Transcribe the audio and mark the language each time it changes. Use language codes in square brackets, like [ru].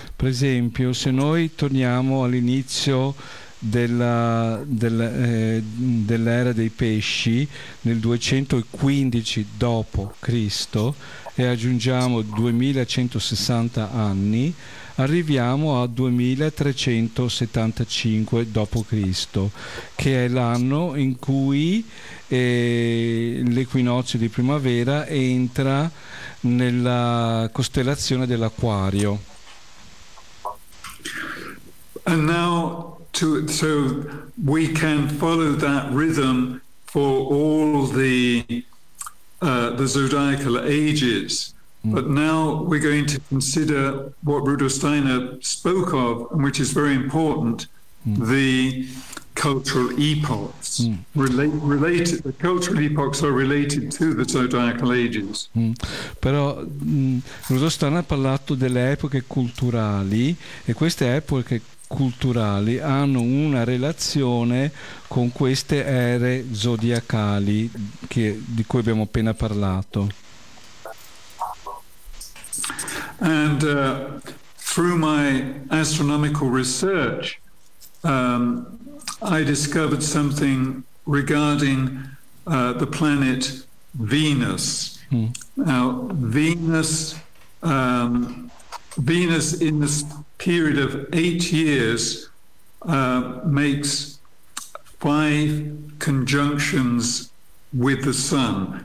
[it] Per esempio, se noi torniamo all'inizio dell'era dei pesci nel 215 dopo Cristo e aggiungiamo 2160 anni, arriviamo a 2375 dopo Cristo, che è l'anno in cui l'equinozio di primavera entra nella costellazione dell'Acquario. [en] And now so we can follow that rhythm for all the zodiacal ages. But now we're going to consider what Rudolf Steiner spoke of, and which is very important, the cultural epochs. The cultural epochs are related to the zodiacal ages. [it] Però Rudolf Steiner ha parlato delle epoche culturali, e queste epoche culturali hanno una relazione con queste ere zodiacali di cui abbiamo appena parlato. [en] And through my astronomical research, I discovered something regarding the planet Venus. Now, Venus in this period of 8 years makes 5 conjunctions with the Sun.